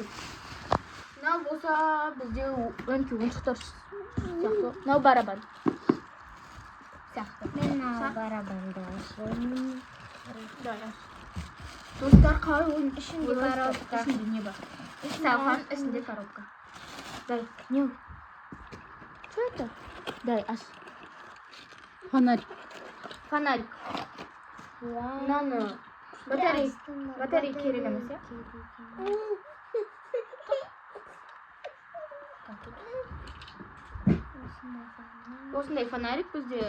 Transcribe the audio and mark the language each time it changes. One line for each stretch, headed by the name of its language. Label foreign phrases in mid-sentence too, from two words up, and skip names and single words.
Kazakh: Мынау болса бізде өңке ойыншықтар сияқты. Мынау барабан. Сияқты. Мен мына барабанды ашайын. Достар, қалай ойын Ішінде коробка. Ішінде не бар? Стакан, ішінде коробка. Дай, не?
Russian: Что это? Дай,
Kazakh: аш. Фонарь. Фонарик. Мынаны батарея керек емес, иә? Осындай фонарик бізде